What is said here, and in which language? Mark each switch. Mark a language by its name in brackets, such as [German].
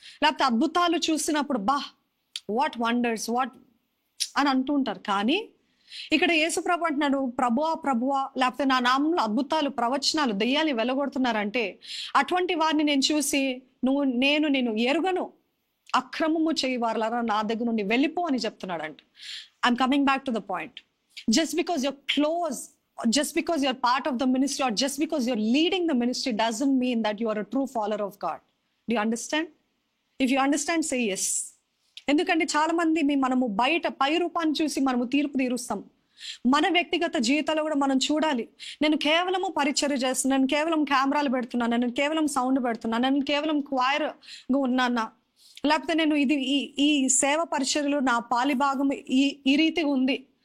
[Telugu] లేకపోతే అద్భుతాలు చూసినప్పుడు [English] what wonders what [Telugu] అని అంటూ ఉంటారు. కానీ ఇక్కడ యేసు ప్రభు అంటున్నాడు, ప్రభువా, లేకపోతే నా నామంలో అద్భుతాలు, ప్రవచనాలు, దెయ్యాలు వెళ్ళగొడుతున్నారంటే అటువంటి వారిని నేను చూసి నేను ఎరుగను, అక్రమము చేయవారులారా నా దగ్గర నుండి వెళ్ళిపో అని చెప్తున్నాడు. [English] అంటే I'm coming back to the point. Just because you're close, just because you're part of the ministry, or just because you're leading the ministry, doesn't mean that you are a true follower of God. Do you understand? If you understand, say yes. [Telugu] ఎందుకంటే చాలా మంది మనము బయట పై రూపాన్ని చూసి మనము తీర్పు తీరుస్తాం. మన వ్యక్తిగత జీవితాల్లో కూడా మనం చూడాలి. నేను కేవలము పరిచర్య చేస్తున్నాను, నేను కేవలం కెమెరాలు పెడుతున్నాను, నేను కేవలం సౌండ్ పెడుతున్నాను, నేను కేవలం క్వైర్గా ఉన్నానా, లేకపోతే నేను ఈ సేవ పరిచర్యలు నా పాలి భాగం ఈ రీతిగా ఉంది,